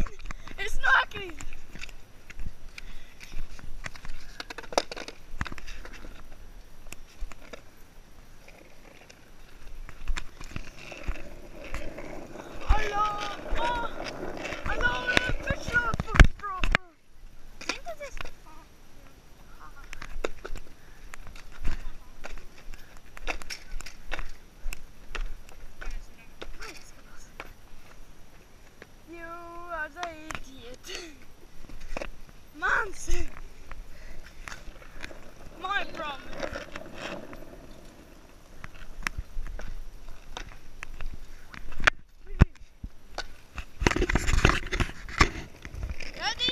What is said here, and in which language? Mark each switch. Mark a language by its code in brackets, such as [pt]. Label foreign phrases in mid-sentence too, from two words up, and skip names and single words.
[lv] Es nokrītu! Alā! Alā! Pēc nāpaks, bro! Zini, tas es? [en] You are the idiot. Mans. My problem. Ready?